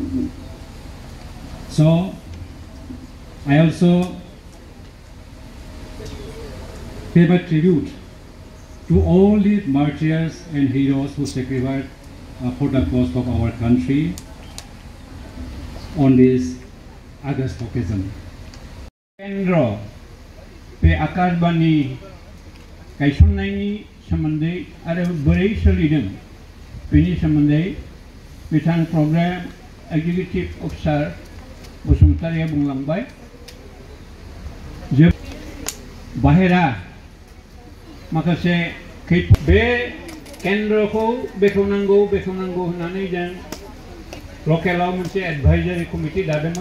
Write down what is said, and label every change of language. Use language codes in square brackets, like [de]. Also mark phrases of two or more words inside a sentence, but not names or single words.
[en] So I also pay my tribute to all the martyrs and heroes who sacrificed for the cause of our country on this August occasion. [brx] Kendra पे आकाशवाणी गायसननायनि सोमोन्दै आरो बोरै सोलिदों बेनि सोमोन्दै बिथां [en] programme executive officer [brx] बसुमतारिया बुंलांबाय। बाहेरा माखासे बे केन्द्रखौ बेखेवनांगौ होननानै जों लकेलाव मोनसे [en] advisory committee [brx] दादोंमोन।